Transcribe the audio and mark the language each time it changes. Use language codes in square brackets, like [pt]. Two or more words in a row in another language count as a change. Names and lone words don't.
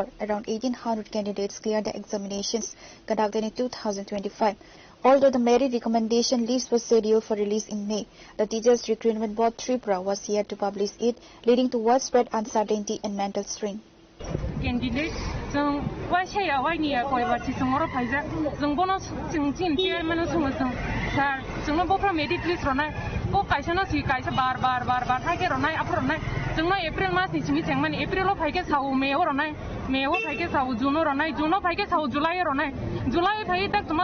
[en] Around 1,800 candidates cleared the examinations conducted in 2025. Although the merit recommendation list was scheduled for release in May, the Teachers Recruitment Board Tripura was yet to publish it, leading to widespread uncertainty and mental strain. Candidate, [trp] जों वाइसाया वाइनिया कयबाथि जोंरो फाइजा जों बोनो जों जिन चेयारमेन जों सार जोंनो बफ्रा [en] merit list [trp] रनाय को काइसानो सि काइसा बार फाइके रनाय आफ्रनाय जोंनो एप्रिल मास नि सिमि थेंमान एप्रिलो फाइके साउ मेओ रनाय मेओ फाइके साउ जुनो रनाय जुनो फाइके साउ जुलाई रनाय जुलाई फाइ तक तुमा